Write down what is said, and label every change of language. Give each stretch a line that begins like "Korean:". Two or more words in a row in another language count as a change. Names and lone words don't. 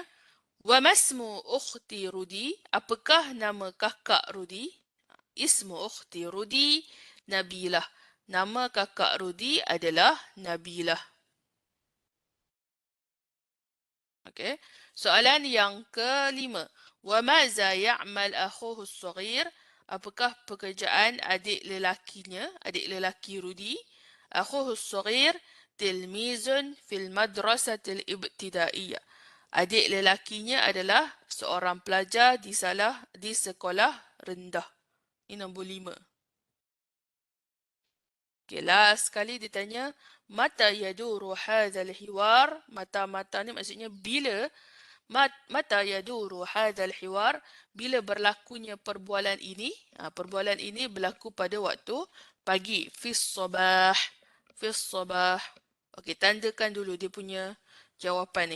Arabic: Wa masmu ukhti Rudi?
Malay: Apakah nama kakak Rudi?
Arabic: Ismu ukhti Rudi Nabilah.
Malay: Nama kakak Rudi adalah Nabilah. Okey. Soalan yang kelima.
Arabic: Wa maza ya'mal akhuhu as-saghir?
Malay: Apakah pekerjaan adik lelakinya, adik lelaki Rudi?
Arabic: Akhuhu as-saghir tilmizun fil madrasatil ibtidaiyah.
Malay: Adik lelakinya adalah seorang pelajar di sekolah rendah. Ini nombor 5. Okay, last sekali ditanya,
Arabic: mata yaduru hadzal hiwar?
Malay: Mata ni maksudnya bila?
Arabic: Mata yaduru hadzal hiwar?
Malay: Bila berlakunya perbualan ini? Perbualan ini berlaku pada waktu pagi.
Arabic: Fis sabah. Fis sabah.
Malay: Okey, tandakan dulu dia punya jawapan ni.